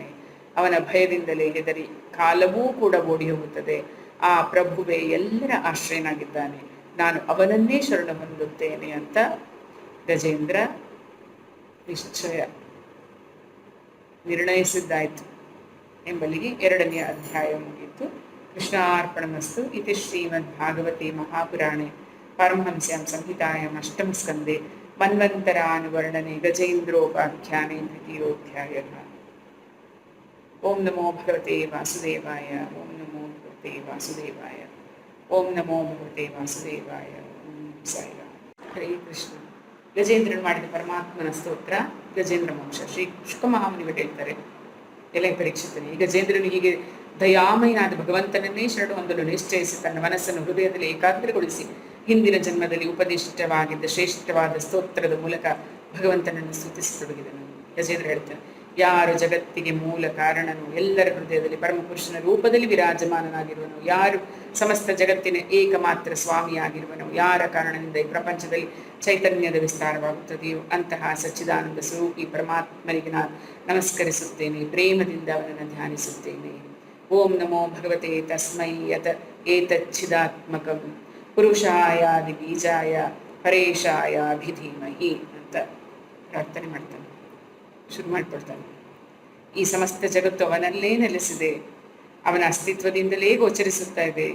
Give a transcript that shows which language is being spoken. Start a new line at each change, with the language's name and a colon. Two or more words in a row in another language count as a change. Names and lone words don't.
Kannada: ಅವನ ಭಯದಿಂದಲೇ ಹೆದರಿ ಕಾಲವೂ ಕೂಡ ಓಡಿ ಹೋಗುತ್ತದೆ. ಆ ಪ್ರಭುವೇ ಎಲ್ಲರ ಆಶ್ರಯನಾಗಿದ್ದಾನೆ. ನಾನು ಅವನನ್ನೇ ಶರಣ ಹೊಂದುತ್ತೇನೆ ಅಂತ ಗಜೇಂದ್ರ ನಿಶ್ಚಯ ನಿರ್ಣಯಿಸಿದ್ದಾಯಿತು ಎಂಬಲ್ಲಿಗೆ 2ನೇ ಅಧ್ಯಾಯ ಮುಗಿಯಿತು.
Sanskrit: ಕೃಷ್ಣಾರ್ಪಣಮಸ್ತು. ಇತಿ ಶ್ರೀಮದ್ ಭಾಗವತೆ ಮಹಾಪುರಾಣೆ ಪಾರಮಹಂಸ್ಯಾಂ ಸಂಹಿತಾಯಾಂ ಅಷ್ಟಮಸ್ಕಂದೆ ಮನ್ವಂತರಾನುವರ್ಣನೆ ಗಜೇಂದ್ರೋಪಾಖ್ಯಾನೆ ದ್ವಿತೀಯೋಧ್ಯಾಯಃ. ಓಂ ನಮೋ ಭಗವತೆ ವಾಸುದೇವಾಯ. ಓಂ ನಮೋ ಭಗವತೆ ವಾಸುದೇವಾಯ. ಓಂ ನಮೋ ಭಗವತೆ ವಾಸುದೇವಾಯ. ಓಂ ಸಾಯಿರಾಮ್. ಹರೇ ಕೃಷ್ಣ.
Kannada: ಗಜೇಂದ್ರನು ಮಾಡಿದ ಪರಮಾತ್ಮನ ಸ್ತೋತ್ರ ಗಜೇಂದ್ರ ಮೋಕ್ಷ. ಶ್ರೀ ಶುಕಮಹಾಮುನಿಗಳು ಹೇಳ್ತಾರೆ, ಎಲೆ ಪರೀಕ್ಷಿತನೇ, ಗಜೇಂದ್ರನು ಹೀಗೆ ದಯಾಮಯನಾದ ಭಗವಂತನನ್ನೇ ಶರಣು ಹೊಂದಲು ನಿಶ್ಚಯಿಸಿ ತನ್ನ ಮನಸ್ಸನ್ನು ಹೃದಯದಲ್ಲಿ ಏಕಾಗ್ರಗೊಳಿಸಿ ಹಿಂದಿನ ಜನ್ಮದಲ್ಲಿ ಉಪದಿಷ್ಟವಾಗಿದ್ದ ಶ್ರೇಷ್ಠವಾದ ಸ್ತೋತ್ರದ ಮೂಲಕ ಭಗವಂತನನ್ನು ಸ್ತುತಿಸತೊಡಗಿದನು. ಗಜೇಂದ್ರ ಹೇಳ್ತಾನೆ, ಯಾರು ಜಗತ್ತಿಗೆ ಮೂಲ ಕಾರಣನು, ಎಲ್ಲರ ಹೃದಯದಲ್ಲಿ ಪರಮಪುರುಷನ ರೂಪದಲ್ಲಿ ವಿರಾಜಮಾನನಾಗಿರುವನು, ಯಾರು ಸಮಸ್ತ ಜಗತ್ತಿನ ಏಕಮಾತ್ರ ಸ್ವಾಮಿಯಾಗಿರುವನು, ಯಾರ ಕಾರಣದಿಂದ ಈ ಪ್ರಪಂಚದಲ್ಲಿ ಚೈತನ್ಯದ ವಿಸ್ತಾರವಾಗುತ್ತದೆಯೋ ಅಂತಹ ಸಚ್ಚಿದಾನಂದ ಸ್ವರೂಪಿ ಪರಮಾತ್ಮನಿಗೆ ನಾನು ನಮಸ್ಕರಿಸುತ್ತೇನೆ, ಪ್ರೇಮದಿಂದ ಅವನನ್ನು ಧ್ಯಾನಿಸುತ್ತೇನೆ.
Sanskrit: ಓಂ ನಮೋ ಭಗವತೆ ತಸ್ಮೈ ಯತ್ ಏತಚ್ಛಿದಾತ್ಮಕಂ ಪುರುಷಾಯಾದಿ ಬೀಜಾಯ ಪರೇಶಾಯಾಭಿಧೀಮಹಿ
Kannada: ಅಂತ ಪ್ರಾರ್ಥನೆ ಮಾಡ್ತಾನೆ, ಶುರು ಮಾಡಿಕೊಳ್ತಾನೆ. ಈ ಸಮಸ್ತ ಜಗತ್ತು ಅವನಲ್ಲೇ ನೆಲೆಸಿದೆ, ಅವನ ಅಸ್ತಿತ್ವದಿಂದಲೇ ಗೋಚರಿಸುತ್ತಾ ಇದೆ.